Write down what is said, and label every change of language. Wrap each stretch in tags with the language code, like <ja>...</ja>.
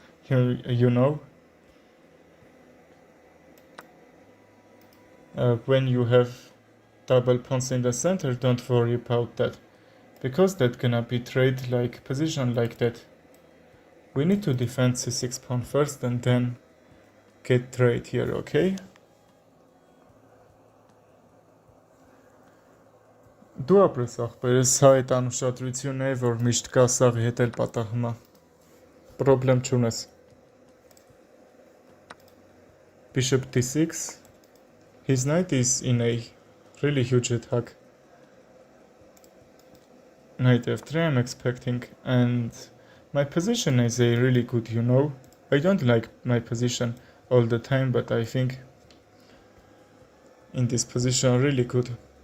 <en>you know, when you have double pawns in the center, don't worry about that, because that gonna be trade like position like that. We need to defend c6 pawn first and then get trade here, okay?</en> <hy>Դու ապրես ախպերս, հա այդ անուշադրություն է, որ միշտ կա սաղի հետ էլ պատահում է, պրոբլեմ չունես։</hy> <en>Bishop d6, his knight is in a really huge attack. Knight f3 I'm expecting, and my position is a really good, you know. I don't like my position all the time, but I think in this position really good.</en>